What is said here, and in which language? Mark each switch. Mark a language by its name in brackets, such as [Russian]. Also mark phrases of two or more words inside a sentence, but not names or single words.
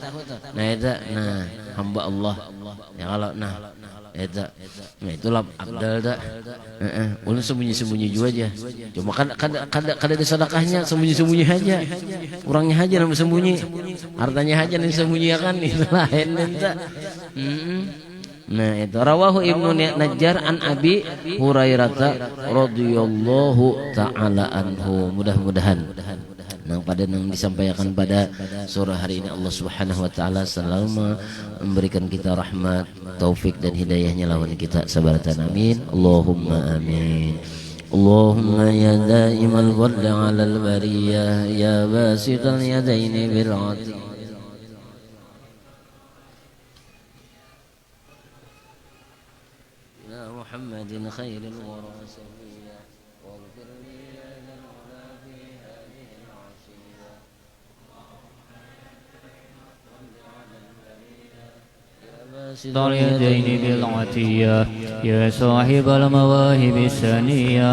[Banjar] Nah itu hamba Allah ya kalau itu itulah afdal dah. Ulun sembunyi-sembunyi juga aja. Cuma kada ada sedekahnya sembunyi-sembunyi aja. Orangnya aja nang sembunyi. Hartanya aja nang sembunyikan itu lain dah. Nah itu [Arabic] رواه ابن النجار عن أبي هريرة رضي الله تعالى عنه. [Banjar] Mudah-mudahan nang pada nang disampaikan pada sore hari ini Allah Subhanahu wa taala selalu memberikan kita rahmat, taufik dan hidayahnya lawan kita sabaratan amin. [Arabic] اللهم آمين. اللهم يا دائم الفضل على البرية يا باسط اليدين بالعطية محمد خير الورى سويا واغفر لي يا ذا العلا في هذه العشية باسط اليدين بالعطية يا صاحب المواهب السنية